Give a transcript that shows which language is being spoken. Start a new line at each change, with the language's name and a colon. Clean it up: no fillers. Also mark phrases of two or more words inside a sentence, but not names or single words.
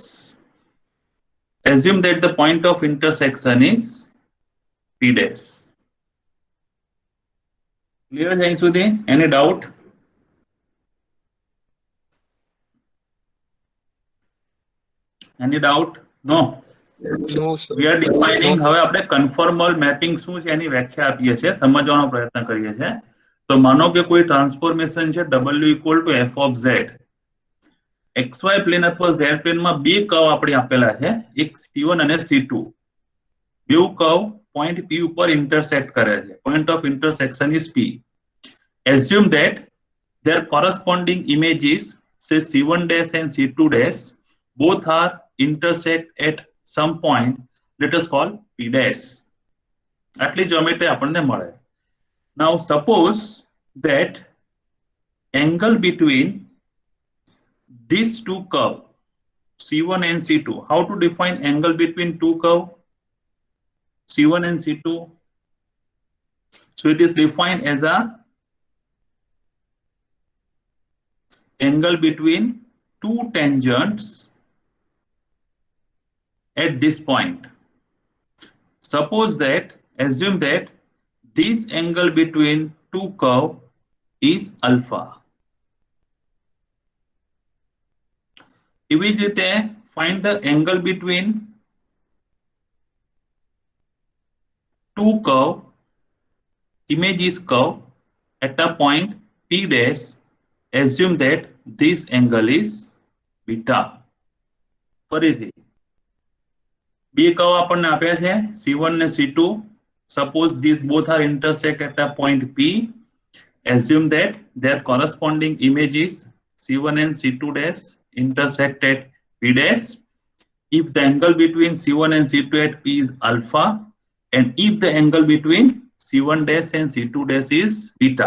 English: Assume that the point of intersection is P dash. Clear hai સુધી? Any doubt? Any doubt? No. No, sir. We are defining,
Gujarati: હવે આપણે
English: conformal mapping
Gujarati: શું છે એની વ્યાખ્યા આપીએ છીએ, સમજવાનો પ્રયત્ન કરીએ છીએ. તો માનો કે કોઈ ટ્રાન્સફોર્મેશન છે
English: w equal to f of z,
Gujarati: xy પ્લેન અથવા z પ્લેનમાં બે કર્વ આપણે આપેલા છે, એક c1 અને c2. બેઉ કર્વ પોઈન્ટ p ઉપર ઇન્ટરસેક્ટ કરે છે.
English: Point of intersection is p. Assume that their corresponding images, say c1 dash and c2 dash, both are intersect at some point, let us call p dash.
Gujarati: આટલી જ્યોમેટ્રી આપણને મળે.
English: Now suppose that angle between these two curves, c1 and c2, how to define angle between two curves, c1 and c2? So it is defined as a angle between two tangents at this point. Suppose that, assume that this angle between two curves is alpha.
Gujarati: એવી જ રીતે
English: find the angle between two curves image is curved at a point P dash, assume that this angle is beta.
Gujarati: ફરીથી બે કર્વ આપણને આપ્યા છે C1 ને C2.
English: Suppose these both are intersect at a point P. Assume that their corresponding image is C1 and C2 dash intersect at P dash. If the angle between C1 and C2 at P is alpha, and if the angle between C1 dash and C2 dash is beta.